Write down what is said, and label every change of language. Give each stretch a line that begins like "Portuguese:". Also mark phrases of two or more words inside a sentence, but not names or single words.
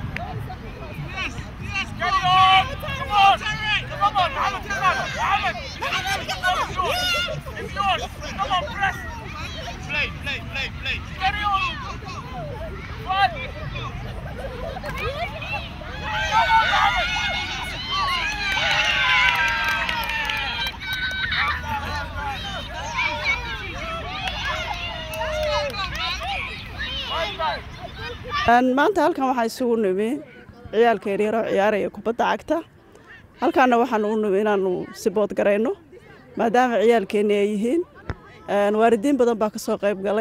English: Yes, carry on. Come on, Mohammed, come on. Mohammed. It's yours. Come on, press. Play. Carry on. Fad. Come on, Mohammed.
Somali: maanta halkan waxaa isugu nimi ciyaalka yaryar oo ciyaaraya kubadda cagta halkaana waxaan u nimi inaanu sibood garayno maadaama ciyaalkeena ay yihiin waalidiin badan baa ka soo qayb galay